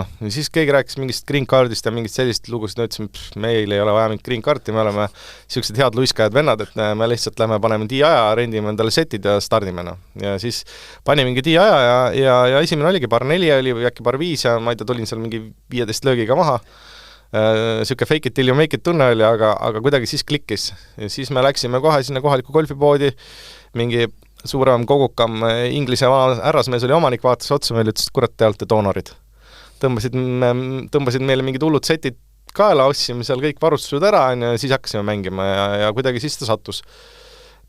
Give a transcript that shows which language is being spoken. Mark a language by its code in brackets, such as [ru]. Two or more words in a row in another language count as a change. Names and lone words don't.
[et] Ja siis keegi rääkis mingist [en] green cardist [et] ja mingist sellist lugust, ütlesime, meil ei ole vaja mingit [en] green cardi, [et] me oleme siuksed head luiskajad vennad, et me lihtsalt lähme paneme D-aja, rendime endale setid ja stardime. Ja siis panime mingi D-aja ja esimene oligi [en] par 4 [et] oli või äkki [en] par 5 [et] ja ma ei tea, tulin seal mingi 15 löögiga maha. Siuke [en] fake it till you make it [et] tunne oli, aga kuidagi siis klikkis. Ja siis me läksime kohe sinna kohaliku golfipoodi, mingi suurem kogukam inglise härrasmees oli omanik, vaatas otsa meile, ütles, et kurat, te olete doonorid. Tõmbasid meile mingid hullud setid kaela, ostsime seal kõik varustused ära ja siis hakkasime mängima ja kuidagi siis ta sattus.